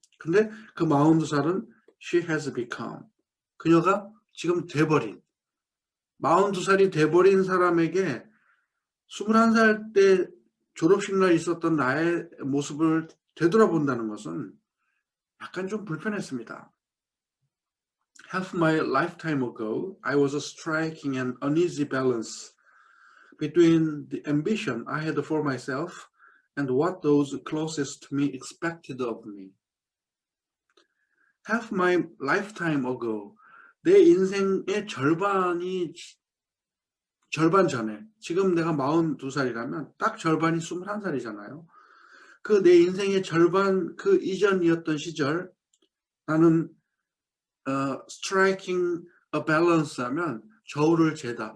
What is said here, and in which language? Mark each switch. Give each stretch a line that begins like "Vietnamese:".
Korean: 근데 그 42살은
English: she has become.
Korean: 그녀가 지금 돼버린 42살이 돼버린 사람에게 21살 때 졸업식 날 있었던 나의 모습을 되돌아본다는 것은 약간 좀 불편했습니다.
English: Half my lifetime ago, I was striking an uneasy balance between the ambition I had for myself and what those closest to me expected of me. Half my lifetime ago,
Korean: 내 인생의 절반 전에, 지금 내가 42살이라면 딱 절반이 21살이잖아요. 그 내 인생의 절반 그 이전이었던 시절 나는
English: striking a balance
Korean: 하면 저울을 재다.